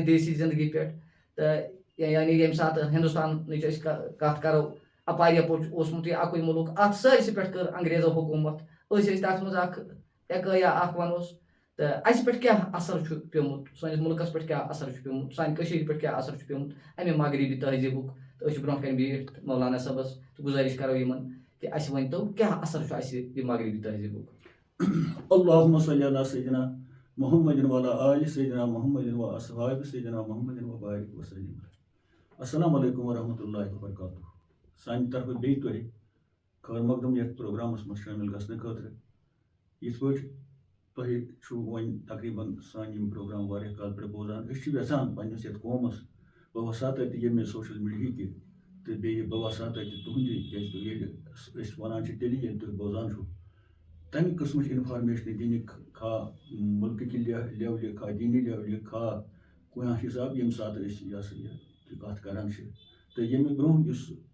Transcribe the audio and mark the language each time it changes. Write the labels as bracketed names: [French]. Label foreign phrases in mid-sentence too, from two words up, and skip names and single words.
[Kashmiri] دیسی زندگی پٮ۪ٹھ تہٕ یعنی ییٚمہِ ساتہٕ ہندوستانٕچ أسۍ کتھ کرو اپارِ یپور چھُ اوسمُت یہِ اکُے مُلک اتھ سٲرسٕے پٮ۪ٹھ کٔر انگریزو حکوٗمت أسۍ ٲسۍ تتھ منٛز اکھ ایکٲیا اکھ ونوس تہٕ اَسہِ پٮ۪ٹھ کیاہ اثر چھُ پیوٚمُت سٲنِس مُلکس پٮ۪ٹھ کیاہ اثر چھُ پیوٚمُت سانہِ کٔشیٖرِ پٮ۪ٹھ کیاہ اثر چھُ پیوٚمُت امہِ مغربی تہذیٖبُک تہٕ أسۍ چھِ برونٛہہ کنہِ بِہِتھ مولانا صٲبس تہٕ گُزٲرِش کرو یِمن کہِ اَسہِ ؤنۍتو کیاہ اثر چھُ اَسہِ یہِ مغربی تہذیٖبُک. [Arabic] اللہُمَّ صلی علی سیدنا محمد وعلی آلِ سیدنا محمد واصحابِ سیدنا محمد وبارک وسلم. السلام علیکم ورحمۃ اللہ وبرکاتہ. [Kashmiri] سانہِ طرفہٕ بیٚیہِ تۄہہِ خٲر مقدم یتھ پروگرامس منٛز شٲمِل گژھنہٕ خٲطرٕ یِتھ پٲٹھۍ تۄہہِ چھُو وۄنۍ تقریٖباً سانہِ یِم پروگرام واریاہ کالہٕ پٮ۪ٹھ بوزان أسۍ چھِ یژھان پننِس یتھ قومس بہٕ وسا تتہِ ییٚمہِ سوشل میٖڈیہٕکہِ تہٕ بیٚیہِ بہٕ وسا تتہِ تُہنٛدِ کیازِ تُہۍ ییٚلہِ أسۍ ونان چھِ تیٚلہِ ییٚلہِ تُہۍ بوزان چھُو تمہِ قٕسمٕچ انفارمیشن دِنٕکۍ خواہ مُلکہٕ کہِ لیولہِ خواہ دیٖنی لیولہِ خواہ کُنہِ حِساب ییٚمہِ ساتہٕ أسۍ یہِ ہسا یہِ کتھ کران چھِ تہٕ ییٚمہِ برونٛہہ یُس